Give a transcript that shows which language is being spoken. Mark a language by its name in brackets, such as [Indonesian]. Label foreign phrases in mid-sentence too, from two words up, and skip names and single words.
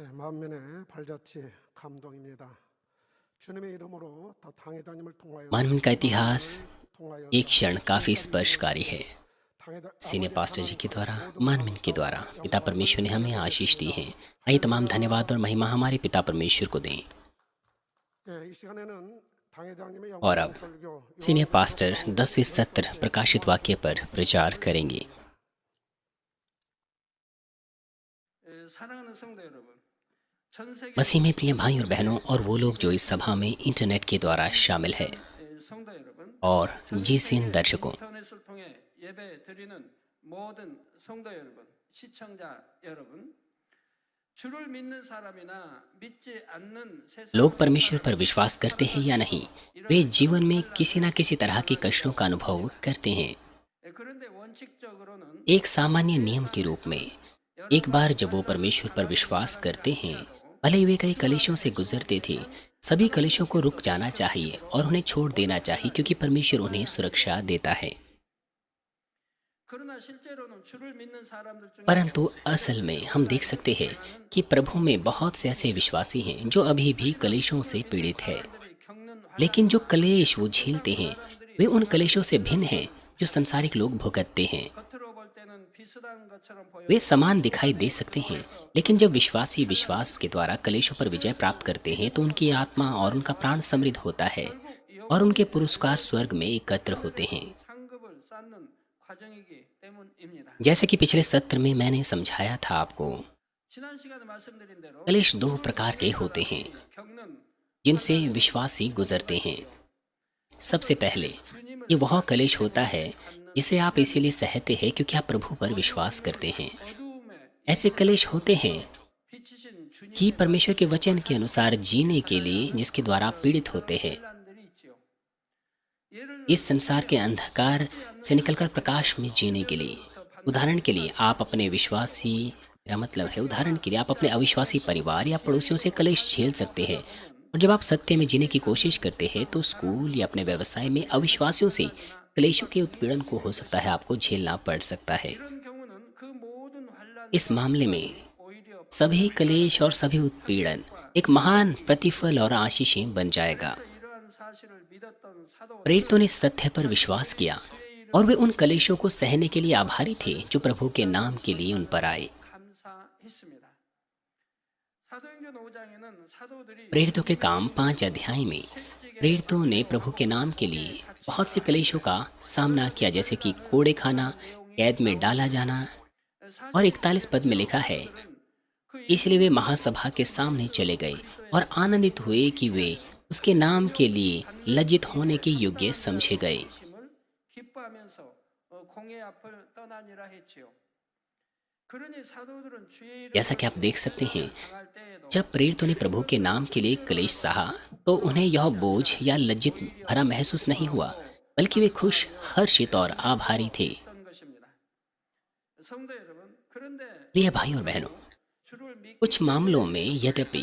[Korean] 만면에 발자취 감동입니다. 주님의 이름으로 더 당회장님을 통하여 [Hindi] मानवन का इतिहास [Korean] 당회장님을 통하여 [Hindi] एक क्षण काफी [Korean] 당회장님을 [Hindi] स्पर्शकारी है। सीनियर [Korean] 아버지 [Hindi] पास्टर जी के [Korean] 하나님 [Hindi] द्वारा, [Korean] 모든 [Hindi] मानवन के [Korean] 감사와 [Hindi] द्वारा पिता [Korean] 영광을 [Hindi] परमेश्वर ने हमें आशीष दी है। [Korean] 드리겠습니다. [Hindi] आइए तमाम [Korean] 할렐루야. [Hindi] धन्यवाद और महिमा हमारे पिता परमेश्वर को दें। [Korean] 이 시간에는 당회장님의 [Hindi] और [Korean] 영광 [Hindi] अब [Korean] 설교 [Hindi] सीनियर [Korean] 요한복음 [Hindi] पास्टर [Korean] 가운데 [Hindi] 10वें [Korean] 첫 [Hindi] सत्र [Korean] 번째 [Hindi] प्रकाशित वाक्य पर प्रचार करेंगे। [Korean] 사랑하는 성도 여러분, 전 세계 [Hindi] मसीह में प्रिय भाई और बहनों और वो लोग जो इस सभा में इंटरनेट के द्वारा शामिल है [Korean] 성도 여러분, [Hindi] और [Korean] 전 [Hindi] जीसीएन [Korean] 세계 [Hindi] दर्शकों, [Korean] 인터넷을 통해 예배 드리는 모든 성도 여러분, 시청자 여러분, 주를 믿는 사람이나 믿지 않는 세상 [Hindi] लोग परमेश्वर पर विश्वास करते हैं या नहीं, वे जीवन में किसी न किसी तरह के कष्टों का अनुभव करते हैं। [Korean] 그런데 원칙적으로는 [Hindi] एक सामान्य नियम के रूप में एक बार जब वो परमेश्वर पर विश्वास करते हैं, भले ही वे कई कलेशों से गुजरते थे, सभी कलेशों को रुक जाना चाहिए और उन्हें छोड़ देना चाहिए, क्योंकि परमेश्वर उन्हें सुरक्षा देता है। [Korean] 그러나 실제로는 주를 믿는 사람들 중에 [Hindi] परंतु असल में हम देख सकते हैं कि प्रभु में बहुत से ऐसे विश्वासी हैं जो अभी भी कलेशों से पीड़ित है। [Korean] 사람들이 겪는 [Hindi] लेकिन जो कलेश वो झेलते हैं वे उन कलेशों से भिन्न हैं जो संसारिक लोग भुगतते हैं। [Korean] 겉으로 볼 때는 비슷한 것처럼 보여. [Hindi] वे समान दिखाई दे सकते हैं, लेकिन जब विश्वासी विश्वास के द्वारा कलेशों पर विजय प्राप्त करते हैं तो उनकी आत्मा और उनका प्राण समृद्ध होता है और उनके पुरस्कार स्वर्ग में एकत्र होते हैं। [Korean] 상급을 쌓는 과정이기 때문입니다. [Hindi] जैसे कि पिछले सत्र में मैंने समझाया था आपको, [Korean] 지난 시간에 말씀드린 대로 [Hindi] कलेश दो प्रकार के होते हैं [Korean] 겪는 [Hindi] जिनसे विश्वासी गुजरते हैं। सबसे पहले ये वह कलेश होता है जिसे आप इसीलिए सहते हैं क्योंकि आप प्रभु पर विश्वास करते हैं। [Korean] 어두움에 [Hindi] ऐसे कलेश होते हैं [Korean] 비치신 주님의 [Hindi] कि परमेश्वर के वचन के अनुसार जीने के लिए जिसके द्वारा आप पीड़ित होते हैं। [Korean] 혼란들이 있지요. 예를 [Hindi] इस संसार के अंधकार से निकलकर प्रकाश में जीने के लिए, उदाहरण के लिए आप अपने विश्वासी, मेरा मतलब है उदाहरण के लिए आप अपने अविश्वासी परिवार या पड़ोसियों से कलेश झेल सकते हैं। और जब आप सत्य में जीने की कोशिश करते हैं तो स्कूल या अपने व्यवसाय में अविश्वासियों से कलेशों के उत्पीड़न को हो सकता है आपको झेलना पड़ सकता है। [Korean] 이런 경우는 그 모든 환란 [Hindi] इस मामले में [Korean] 오히려 [Hindi] सभी कलेश और सभी उत्पीड़न एक महान प्रतिफल और आशीषें बन जाएगा। [Korean] 이러한 사실을 믿었던 사도 [Hindi] प्रेरितों ने सत्य पर विश्वास किया और वे उन कलेशों को सहने के लिए आभारी थे जो प्रभु के नाम के लिए उन पर आए। [Korean] 감사했습니다. 사도행전 5장에는 사도들이 [Hindi] प्रेरितों के काम 5 अध्याय में प्रेरितों ने प्रभु के नाम के लिए बहुत से कलेशों का सामना किया, जैसे कि कोड़े खाना, कैद में डाला जाना। और 41 पद में लिखा है, इसलिए वे महासभा के सामने चले गए और आनंदित हुए कि वे उसके नाम के लिए लज्जित होने के योग्य समझे गए। [Korean] 심을 기뻐하면서 공회 앞을 떠나니라 했지요. 그러니 사도들은 주의 [Hindi] जैसा कि आप देख सकते हैं, [Korean] 당할 때에도 [Hindi] जब प्रेरितों ने प्रभु के नाम के लिए कलेश सहा तो उन्हें यह बोझ या लज्जित भरा महसूस नहीं हुआ, बल्कि वे खुश, हर्षित और आभारी थे। [Korean] 했던 것입니다. 성도 여러분, 그런데 [Hindi] प्रिय भाई और बहनों, [Korean] 주를 믿기 [Hindi] कुछ मामलों में यद्यपि